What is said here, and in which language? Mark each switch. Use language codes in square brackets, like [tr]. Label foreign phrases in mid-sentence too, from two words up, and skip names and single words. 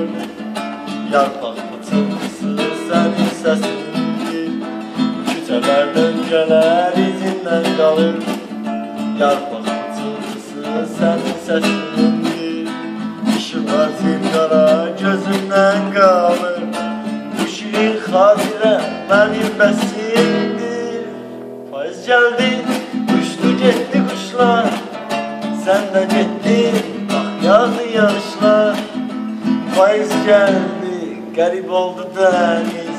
[tr] Yarpak pıtırtısı senin sesindir. Küçeler döngeler izinden kalır. Yarpak pıtırtısı senin sesindir. Işıklar zilkara gözümden kalır. [az] Bu şirin xatirə mənim bəsimdir. Payız gəldi, uçdu getdi quşlar. Sən də getdin, bax yağdı yağışlar. Payız gəldi, qərib oldu dəniz.